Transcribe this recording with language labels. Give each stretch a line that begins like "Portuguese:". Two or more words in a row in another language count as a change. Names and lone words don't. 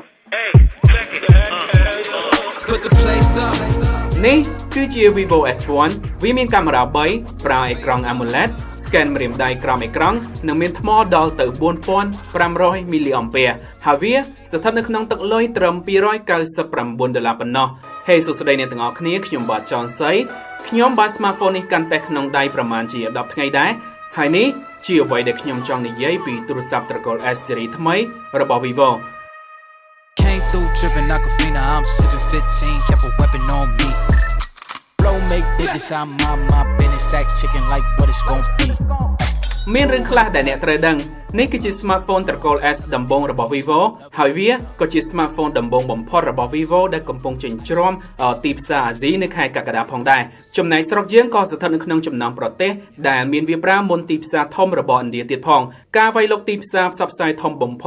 Khmer: នេះគឺជា Vivo S1 វាមានកាមេរ៉ា3ប្រើអេក្រង់ AMOLED scan ម្រាមដៃក្រោមអេក្រង់និងមានថ្មដល់ទៅ 4500 មីលីអាំពែហើយវាស្ថិតនៅក្នុងទឹកលុយត្រឹម$299ប៉ុណ្ណោះហេសួស្តីអ្នកទាំងអស់គ្នាខ្ញុំបាទចនសីខ្ញុំបាន smartphone នេះកាន់តែក្នុងដៃប្រហែលជា10ថ្ងៃដែរហើយនេះជាអ្វីដែលខ្ញុំចង់និយាយពីទូរស័ព្ទត្រកូល S series ថ្មីរបស់ Vivo
English: Came through dripping Aquafina, I'm sipping 15, kept a weapon on me. Blow make digits, I'm my business, stack chicken like what it's gon' be.
Khmer: មានរឿងខ្លះដែលអ្នកត្រូវដឹងនេះគឺជា smartphone ត្រកូល S ដំបូងរបស់ Vivo ហើយវាក៏ជា smartphone ដំបូងបំផុតរបស់ Vivo ដែលកំពុងចិញ្ច្រាំទីផ្សារអាស៊ីនៅខែកក្កដា ផងដែរចំណែកស្រុកយើងក៏ស្ថិតនៅក្នុងចំណោមប្រទេសដែលមានវាប្រាមុនទីផ្សារធំរបស់ឥណ្ឌាទៀតផងការវាយលុកទីផ្សារផ្សព្វផ្សាយធំបំផុ